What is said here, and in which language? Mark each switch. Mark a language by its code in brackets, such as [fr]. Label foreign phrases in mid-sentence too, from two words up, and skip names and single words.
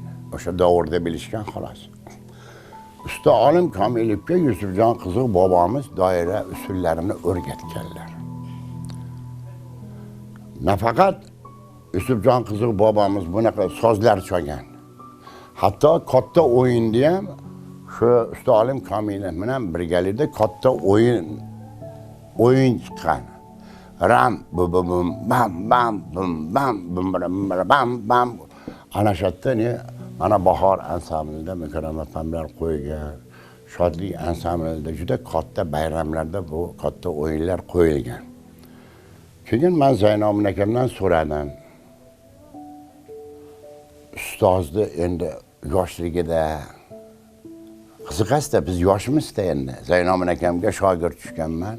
[uz] O'sha davrda bilishgan xolos. Usta Olim Komilovga Yusufjon Qiziq bobomiz doira usullarini o'rgatganlar. Nafaqat Yusufjon Qiziq bobomiz bunaqa sozlar chalgan. Hatto katta o'yinda ham shu Usta Olim Komilov bilan birgalikda katta o'yin chiqqan. Ram bum bum bam bam bum bam bum bam bam. Ana shu yerda mana bahor ansamblida mikrofonlar qo'ygan, shodlik ansamblida juda katta bayramlarda bu katta o'yinlar qo'yilgan. Keyin men Zaynobin akamdan so'radim. Ustozni endi yoshligida qiziqasda biz yoshimizda endi Zaynobin akamga shogird tushganman.